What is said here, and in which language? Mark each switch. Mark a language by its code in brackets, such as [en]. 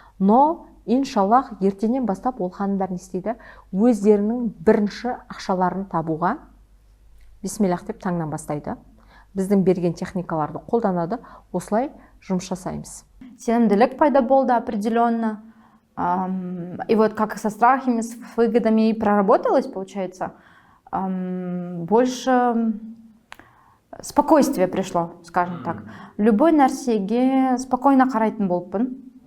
[kk] Но иншаллах ертеңнен бастап ол ханымдар не істейді? Өздерінің бірінші ақшаларын табуға бисмиллах деп таңнан бастайды. Біздің берген техникаларды қолданады. Осылай жұмыс жасаймыз. Сенімділік пайда болды определенно. [ru] И вот как со страхами, с выгодами и проработалось, получается, больше спокойствие пришло, скажем так. [kk] Любой нәрсеге спокойно қарайтын болыппын.